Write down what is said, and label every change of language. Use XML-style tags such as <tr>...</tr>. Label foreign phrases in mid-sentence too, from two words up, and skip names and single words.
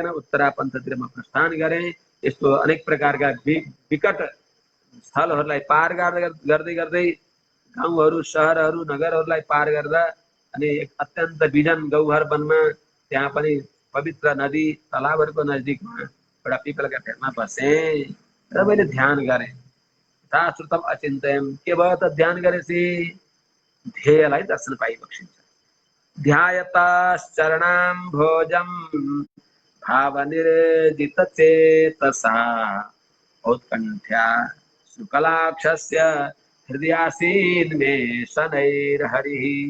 <ne>उत्तरापन्थतिर म प्रस्थान गरेँ। यस्तो अनेक प्रकारका विकट स्थलहरूलाई पार गर्दै गर्दै गाउँहरू, सहरहरू, नगरहरूलाई पार गर्दा अनि अत्यन्त बिजन गौहर वनमा त्यहाँ पनि पवित्र नदी तलाबहरूको नजिकमा एउटा पिपलका फेदमा बसेँ र मैले ध्यान गरेँ।</ne> <sa>यथाश्रुतम अचिन्तयम्।</sa> <ne>के भयो त ध्यान गरेपछि ध्येयलाई दर्शन पाइबक्सिन्छ।</ne> <sa>ध्यायतश्चरणाम्भोजं भावनिर्जितचेतसा औत्कण्ठ्या शुक्लाक्षस्य हृदयासीन् मे शनैर्हरिः।</sa>